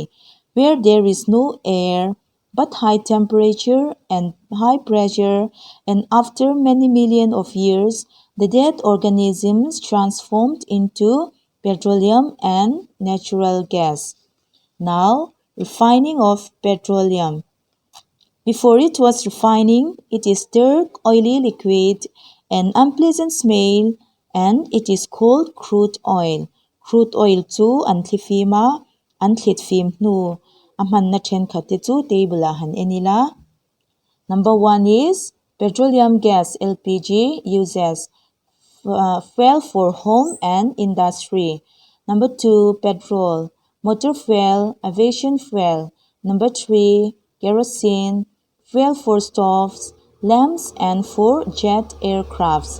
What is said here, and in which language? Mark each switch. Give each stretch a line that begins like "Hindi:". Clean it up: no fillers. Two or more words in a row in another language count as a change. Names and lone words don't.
English: Where there is no air but high temperature and high pressure, and after many millions of years, the dead organisms transformed into petroleum and natural gas. Now, refining of petroleum. Before it was refining, it is dark, oily liquid and unpleasant smell, and it is called crude oil.
Mizo: Crude oil chu an thlifima an thlitfim nu aman na then khate chu table han enila.
English: Number 1 is petroleum gas LPG uses fuel for home and industry. Number 2, petrol, motor fuel, aviation fuel. Number 3, kerosene, fuel for stoves, lamps and for jet aircrafts.